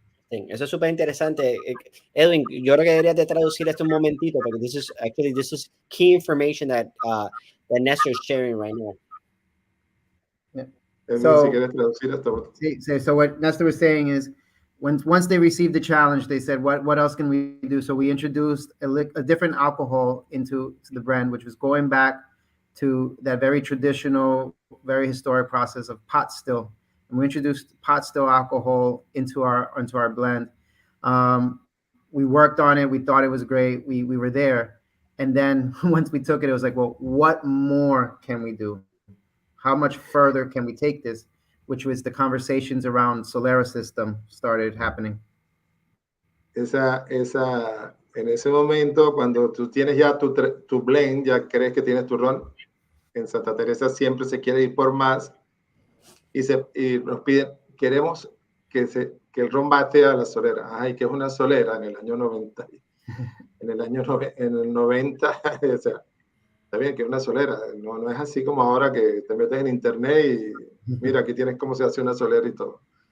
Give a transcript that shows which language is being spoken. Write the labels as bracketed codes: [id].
[es] Eso es súper interesante. Edwin, yo creo que deberías de traducir esto un momentito, porque [en] this is key information that Nestor is sharing right now. Yeah. [es] Edwin, si quieres traducir esto. [en] So what Nestor was saying is, once they received the challenge, they said, what else can we do? So we introduced a different alcohol into the brand, which was going back to that very traditional, very historic process of pot still. And we introduced pot still alcohol into our blend. We worked on it. We thought it was great. We were there. And then once we took it, it was like, well, what more can we do? How much further can we take this? Which was the conversations around Solera system started happening. [es] En ese momento, cuando tú tienes ya tu blend, ya crees que tienes tu ron, en Santa Teresa siempre se quiere ir por más y nos piden, queremos que el ron bate a la solera. Ay, que es una solera en el año 90. En el 90, o sea, está bien que es una solera, no es así como ahora que te metes en internet y mira, aquí tienes cómo se hace una solera y todo.